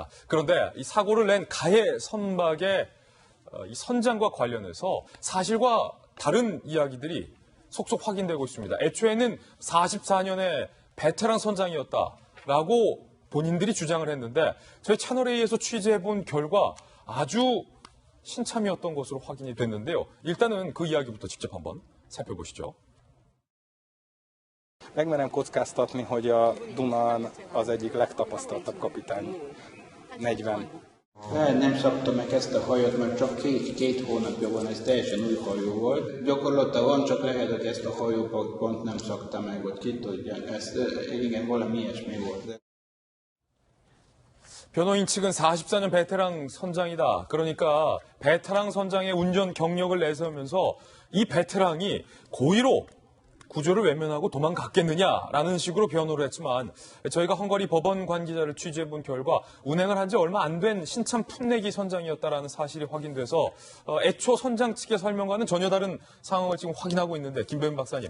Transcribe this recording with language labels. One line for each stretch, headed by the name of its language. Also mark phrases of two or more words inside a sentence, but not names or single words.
Korean: 그런데 이 사고를 낸 가해 선박의 이 선장과 관련해서 사실과 다른 이야기들이 속속 확인되고 있습니다. 애초에는 44년의 베테랑 선장이었다라고 본인들이 주장을 했는데 저희 채널A에서 취재해본 결과 아주 신참이었던 것으로 확인이 됐는데요. 일단은 그 이야기부터 직접 한번 살펴보시죠.
Hungarian: Megmerem kockáztatni, hogy a Dunán az egyik legtapasztaltabb kapitány. 40. Nem szabta meg ezt a hajót, mert csak két hónapja van, ez teljesen új hajó volt. Gyakorlatilag van, csak lehet, hogy ezt a hajót pont nem szakta meg, vagy ki tudja. Igen, valami ilyesmi volt.
Korean: 변호인 측은 44년 베테랑 선장이다. 그러니까 베테랑 선장의 운전 경력을 내세우면서 이 베테랑이 고의로 구조를 외면하고 도망갔겠느냐라는 식으로 변호를 했지만 저희가 헝가리 법원 관계자를 취재해본 결과 운행을 한 지 얼마 안 된 신참 풋내기 선장이었다라는 사실이 확인돼서 애초 선장 측의 설명과는 전혀 다른 상황을 지금 확인하고 있는데 김배은 박사님,